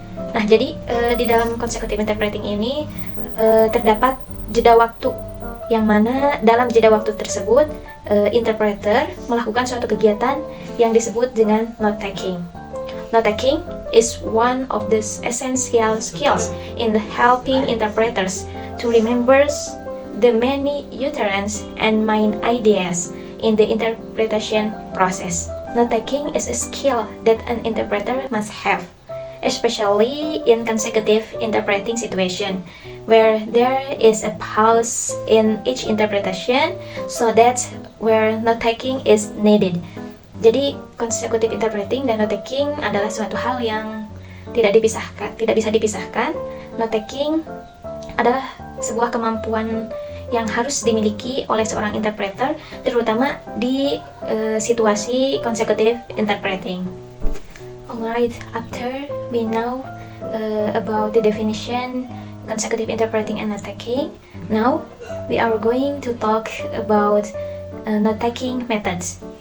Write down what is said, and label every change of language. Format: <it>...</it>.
<id>Nah, jadi di dalam consecutive interpreting ini terdapat jeda waktu yang mana dalam jeda waktu tersebut interpreter melakukan suatu kegiatan yang disebut dengan note taking.</id> <en>Note taking is one of the essential skills in helping interpreters to remember the many utterances and main ideas in the interpretation process. Note taking is a skill that an interpreter must have, especially in consecutive interpreting situation, where there is a pause in each interpretation, so that's where note taking is needed.</en> <id>Jadi consecutive interpreting dan note taking adalah suatu hal yang tidak bisa dipisahkan. Note taking adalah sebuah kemampuan yang harus dimiliki oleh seorang interpreter, terutama di situasi consecutive interpreting.</id> <en>Alright, after we know about the definition consecutive interpreting and note taking, now we are going to talk about note taking methods.</en>